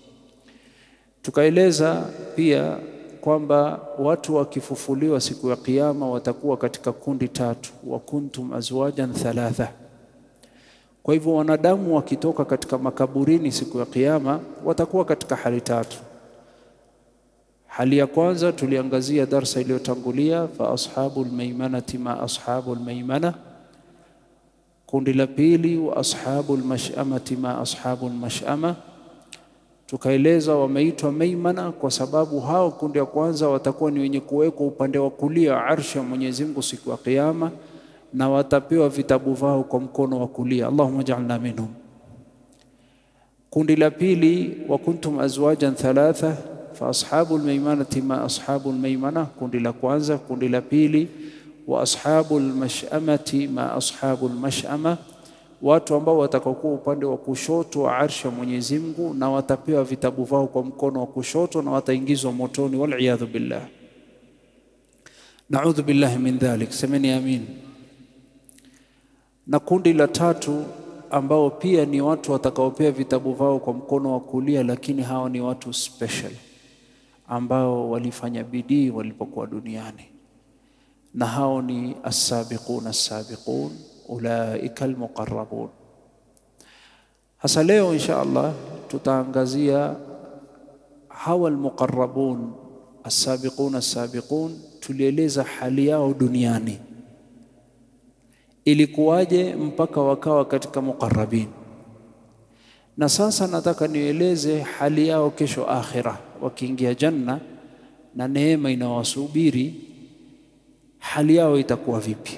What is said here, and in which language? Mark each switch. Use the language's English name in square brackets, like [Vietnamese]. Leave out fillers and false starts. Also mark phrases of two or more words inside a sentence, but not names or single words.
[Swahili] Tukaeleza pia kwamba watu wakifufuliwa siku ya kiyama watakuwa katika kundi tatu, [Arabic] وكنتم أزواجا ثلاثة. [Swahili] Kwa hivyo wanadamu wakitoka katika makaburini siku ya kiyama watakuwa katika hali tatu. Hali ya kwanza tuliangazia darsa iliyotangulia, [Arabic] fa ashabul maimanati ma ashabul maimana. [Swahili] Kundi la pili, [Arabic] وأصحاب المشأمة ما أصحاب المشأمة. [Swahili] Tukaeleza wameitwa maimana kwa sababu hao kundi ya kwanza watakuwa ni wenye kuwekwa upande wa kulia wa arshi ya Mwenyezi Mungu siku ya kiyama, na watapewa vitabu vao kwa mkono wa kulia. [Arabic] Allahumma ja'alna minhum. [Swahili] Kundi la pili, [Arabic] وكنتم أزواجا ثلاثة فأصحاب الميمنة ما أصحاب الميمنة, [Swahili] kundi la kwanza. Kundi la pili, [Arabic] وأصحاب المشأمة ما أصحاب المشأمة, [Swahili] watu ambao watakokuwa upande wa kushoto wa arshi ya Mwenyezi Mungu na watapewa vitabu vao kwa mkono wa kushoto na wataingizwa motoni, [Arabic] wal iyadhu billah. Na'udhu billahi min dhalik, [Swahili] semeni amin. Na kundi la tatu ambao pia ni watu watakaopewa vitabu vao kwa mkono wa kulia, lakini hao ni watu special ambao walifanya bidii walipokuwa duniani, na hao ni [Arabic] السابقون السابقون أولئك المقربون. [Swahili] Hasa leo [Arabic] إن شاء الله [Swahili] tutaangazia hawa [Arabic] المقربون السابقون السابقون. [Swahili] Tulieleza hali yao duniani ilikuwaje mpaka wakawa katika muqarrabin, na sasa nataka nieleze hali yao kesho akhira, wakiingia janna na neema inawasubiri, hali yao itakuwa vipi?